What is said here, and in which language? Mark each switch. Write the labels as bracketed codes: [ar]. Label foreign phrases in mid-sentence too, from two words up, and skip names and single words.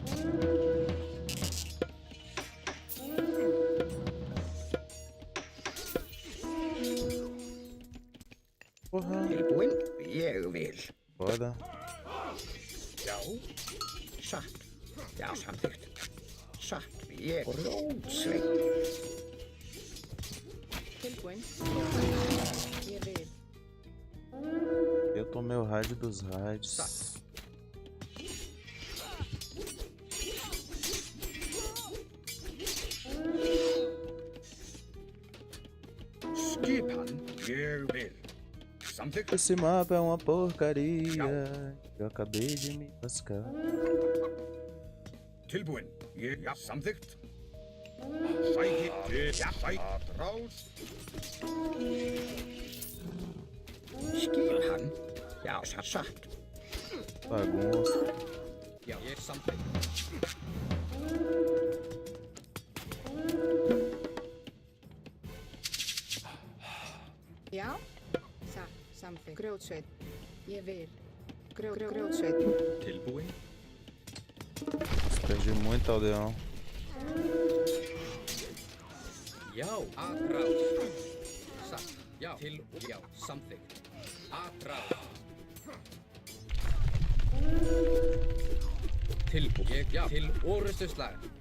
[pt] Porra. [is] Tilbúin. Ég vil. [pt] Foda. [is] Já. Satt. Já, samþykkt. Satt. Ég grjótsveit. Tilbúin. Ég vil. [pt] Eu tomei o raid dos raids. [is] Skipan. Ég vil. Samþykkt. [pt] Esse mapa é uma porcaria. Eu acabei de me lascar. [is] Tilbúin. Ég, já, samþykkt. Sæki til, já, atrás. Skipan. Já, satt. [pt] Bagunça. [is] Já, ég samþykkt. Já. Satt. Samþykkt. Grjótsveit. Ég vil. Grjótsveit. Tilbúin. [pt] Perdi muito aldeão. [is] Já, aðrás. Satt. Já, til, já, samþykkt. Aðrás. Tilbúið, ég, já, til orustu slag.